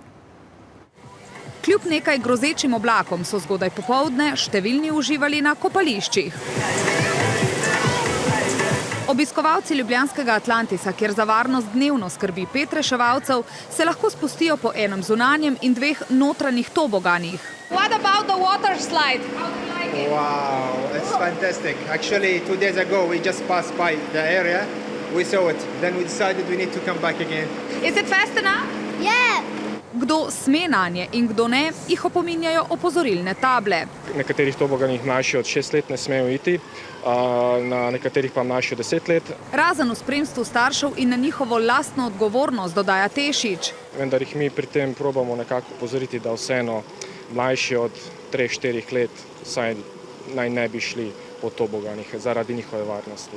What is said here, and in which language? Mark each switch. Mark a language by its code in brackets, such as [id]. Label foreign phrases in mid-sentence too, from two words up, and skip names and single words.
[sl] Kljub nekaj grozečim oblakom so zgodaj popoldne številni uživali na kopališčih. Obiskovalci ljubljanskega Atlantisa, kjer za varnost dnevno skrbi 5 reševalcev, se lahko spustijo po enem zunanjem in 2 notranjih toboganih. [en] What about the water slide? Wow, it's fantastic. Actually, 2 days ago we just passed by the area. We saw it. Then we decided we need to come back again. Is it fast enough? Yeah. [sl] Kdo sme nanje in kdo ne, jih opominjajo opozorilne table. Na nekaterih toboganih mlajši od 6 let ne smejo iti, na nekaterih pa mlajši od 10 let. Razen v spremstvu staršev in na njihovo lastno odgovornost, dodaja Tešič. Vendar jih mi pri tem probamo nekako opozoriti, da vseeno mlajši od 3-4 let saj naj ne bi šli po toboganih zaradi njihove varnosti.